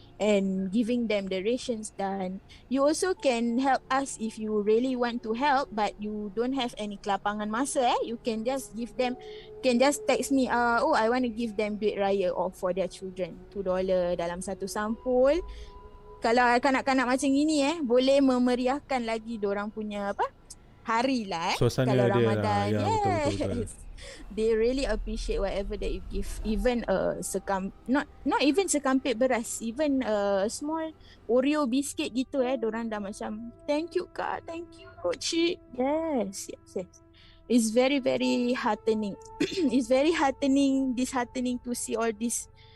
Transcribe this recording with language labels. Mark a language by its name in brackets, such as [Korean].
[English] and giving them the rations. Dan you also can help us if you really want to help but you don't have any kelapangan masa. You can just give them, can just text me, oh I want to give them duit raya or for their children, $2 [Malay] dalam satu sampul. Kalau kanak-kanak macam ini boleh memeriahkan lagi diorang punya hari lah Suasana kalau dia Ramadan. lah. Ya, [English] Yes. [Malay] betul. [English] They really appreciate whatever that you give. Even not even sekampit beras, even small Oreo biscuit [Malay] gitu diorang dah macam [English] thank you Kak, thank you Cik. Yes. It's very very heartening. It's very disheartening to see all this.